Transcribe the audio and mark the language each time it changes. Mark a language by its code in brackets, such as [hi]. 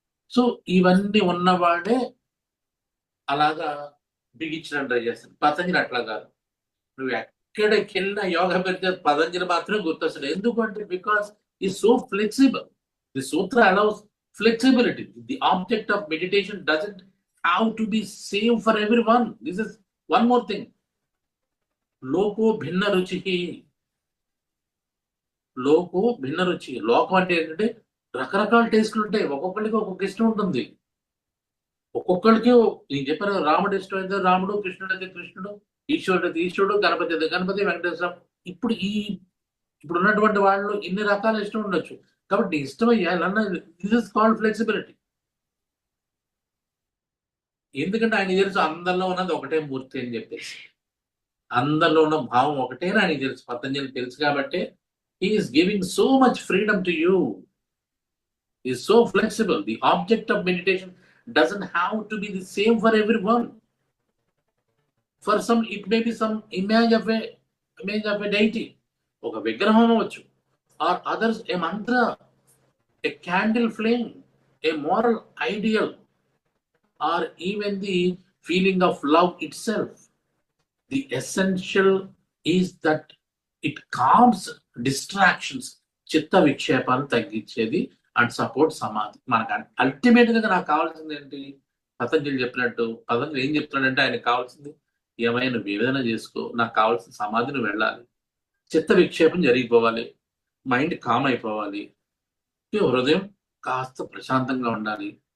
[te] So ఇవన్నీ ఉన్నవాడే అలాగా బిగించడం ట్రై చేస్తాడు. పతంజలి అట్లా కాదు. నువ్వు ఎక్కడికి వెళ్ళినా యోగా పెడితే పతంజలి మాత్రమే గుర్తొస్తాడు. ఎందుకంటే [en] Because ఈ so flexible. The sutra allows flexibility. The object of meditation doesn't have to be same for everyone. This is one more thing. [sa] Loko bhinna ruchihi. Loko bhinna ruchi. [te] లోకం అంటే ఏంటంటే రకరకాల టేస్ట్లు ఉంటాయి. ఒక్కొక్కరికి ఒక్కొక్క ఇష్టం ఉంటుంది. ఒక్కొక్కరికి నేను చెప్పాను, రాముడు ఇష్టం అయితే రాముడు, కృష్ణుడు అయితే కృష్ణుడు, ఈశ్వరుడు అయితే ఈశ్వరుడు, గణపతి అయితే గణపతి, వెంకటేశ్వర. ఇప్పుడు ఉన్నటువంటి వాళ్ళు ఇన్ని రకాల ఇష్టం ఉండొచ్చు. కాబట్టి ఇష్టమయ్యా [en] This is called flexibility. [te] ఎందుకంటే ఆయన తెలుసు అందరిలో ఉన్నది ఒకటే మూర్తి అని చెప్పేసి, అందరిలో ఉన్న భావం ఒకటేనా ఆయనకి తెలుసు. పతంజలి తెలుసు కాబట్టి [en] He's giving so much freedom to you. Is so flexible. The object of meditation doesn't have to be the same for every one. For some it may be some image of a deity, [te] ఒక విగ్రహం అవ్వచ్చు, [en] or others a mantra, a candle flame, a moral ideal, or even the feeling of love itself. The essential is that it calms distractions, [te] chitta vikshepanu తగ్గించేది, [en] and support samadhi. [te] మనకు ultimate గా నాకు కావాల్సింది ఏంటి? పతంజలి చెప్పినట్టు పతంజలి ఏం చెప్తున్నాడంటే ఆయనకు కావాల్సింది ఏమైనా నువ్వు ఏదైనా చేసుకో, నాకు కావాల్సిన సమాధి నువ్వు వెళ్ళాలి, చిత్త విక్షేపం జరిగిపోవాలి, మైండ్ కామ్ అయిపోవాలి, హృదయం కాస్త ప్రశాంతంగా ఉండాలి.